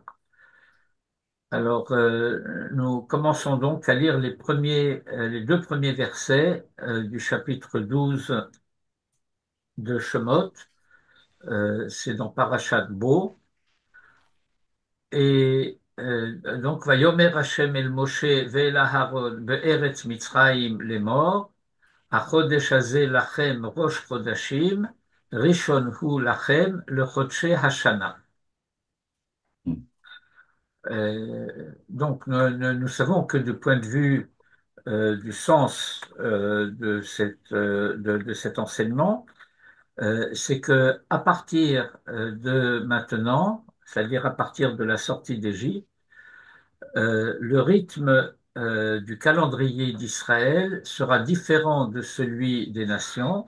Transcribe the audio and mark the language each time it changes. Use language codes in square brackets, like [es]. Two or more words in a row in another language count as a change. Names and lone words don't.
[fr] Alors, nous commençons donc à lire les deux premiers versets du chapitre 12 de Shemot. C'est dans Parashat Bo. Et donc, [he] ויאמר השם אל משה ואל אהרן בארץ מצרים לאמר. החודש הזה לכם ראש חודשים, ראשון הוא לכם לחודשי השנה. [fr] Donc, nous savons que du point de vue du sens de cet enseignement, c'est que à partir de maintenant, c'est-à-dire à partir de la sortie d'Égypte, le rythme du calendrier d'Israël sera différent de celui des nations.